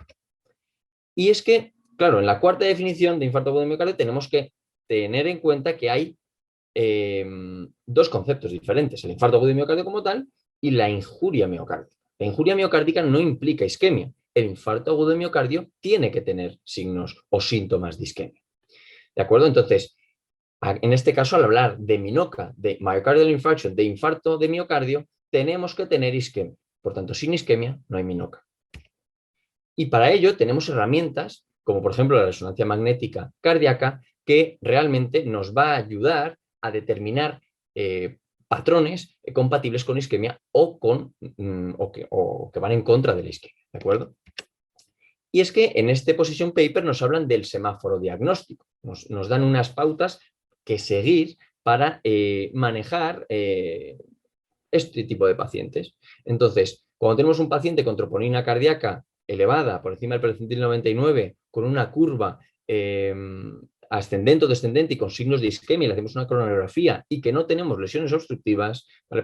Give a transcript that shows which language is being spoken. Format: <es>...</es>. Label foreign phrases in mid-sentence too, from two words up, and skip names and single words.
<es>Y es que, claro, en la cuarta definición de infarto agudo de miocardio tenemos que tener en cuenta que hay dos conceptos diferentes, el infarto agudo de miocardio como tal y la injuria miocárdica. La injuria miocárdica no implica isquemia, el infarto agudo de miocardio tiene que tener signos o síntomas de isquemia. ¿De acuerdo? Entonces, en este caso, al hablar de MINOCA, de</es> <en>myocardial infarction,</en> <es>de infarto de miocardio, tenemos que tener isquemia. Por tanto, sin isquemia no hay MINOCA. Y para ello tenemos herramientas, como por ejemplo la resonancia magnética cardíaca, que realmente nos va a ayudar a determinar patrones compatibles con isquemia o que van en contra de la isquemia, ¿de acuerdo? Y es que en este</es> <en>position paper</en> <es>nos hablan del semáforo diagnóstico, nos dan unas pautas que seguir para manejar este tipo de pacientes. Entonces, cuando tenemos un paciente con troponina cardíaca elevada por encima del percentil 99, con una curva ascendente o descendente y con signos de isquemia, le hacemos una coronariografía y que no tenemos lesiones obstructivas, ¿vale?</es>